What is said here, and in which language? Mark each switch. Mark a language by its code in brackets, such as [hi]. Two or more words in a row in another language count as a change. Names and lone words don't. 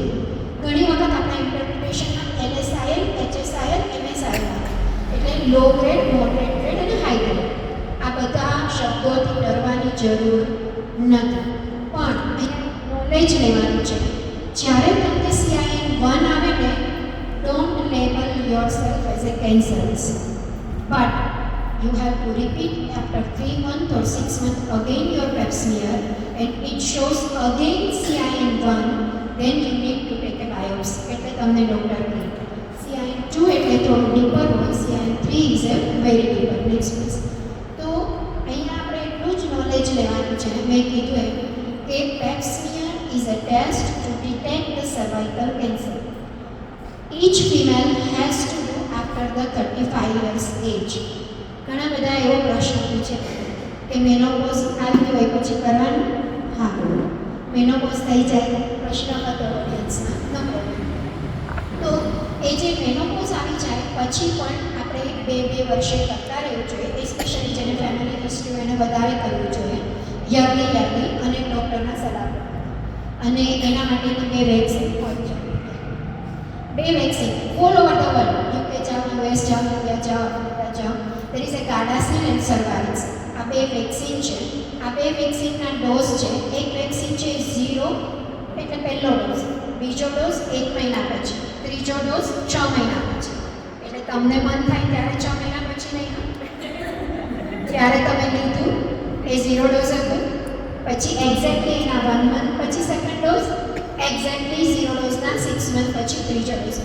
[gu] ઘણી વખત આપણા ઇન્ટરપ્રિટેશનમાં LSIL, HSIL, MSIL એટલે [en] low grade, moderate grade [gu] અને [en] high grade. [gu] આ બધા શબ્દોથી ડરવાની જરૂર નથી, પણ નોલેજ લેવાનું છે. જ્યારે તમને CIN1 આવે ને, [en] don't label yourself as a cancerous, but you have to repeat after 3 months or 6 months again your pap smear and it shows again CIN1, then you need to take a biopsy. [gu] એટલે તમને ડૉક્ટર કહે. CIN2 એટલે થોડું ડીપર હોય, [en] CIN3 is a very deeper. Next please. [gu] તો અહીંયા આપણે એટલું જ નોલેજ લેવાનું છે. મેં કીધું એમ કે [en] pap smear is a test to detect the cervical cancer. Each female has to do after the 35 years age. [gu] ઘણા બધા એવો પ્રશ્ન પૂછે કે મેનોપોઝ આવી હોય પછી કરવાનું? હા, મેનોપોઝ થઈ જાય પ્રશ્ન હતો ઓડિયન્સના નંબર. તો એ જે મેનોપોઝ આવી જાય પછી પણ આપણે 2 વર્ષે કરતા રહેવું જોઈએ. એસ્પેશિયલી જેને [en] family history [gu] હોય એને વધારે કરવું જોઈએ, યરલી અને ડૉક્ટરના સલાહ. અને એના માટેની 2 વેક્સિન હોય છે. 2 વેક્સિન [en] all over the world, [gu] UK જાઓ, US જાઓ, ઇન્ડિયા જાઓ, અમેરિકા જાઓ, [en] there is a Gardasil and Cervarix. [gu] આ 2 વેક્સિન છે. આ 2 વેક્સિનના ડોઝ છે. એક વેક્સિન છે 0 એટલે પહેલો ડોઝ, બીજો ડોઝ 1 મહિના પછી, ત્રીજો ડોઝ 6 મહિના પછી. એટલે તમને મન થાય ત્યારે 6 મહિના પછી નહીં, ત્યારે તમે લીધું એ 0 ડોઝ હતું, પછી એક્ઝેક્ટલી એના 1 મંથ પછી [en] second dose, [gu] એક્ઝેક્ટલી 0 ડોઝના 6 મંથ પછી ત્રીજો ડોઝ.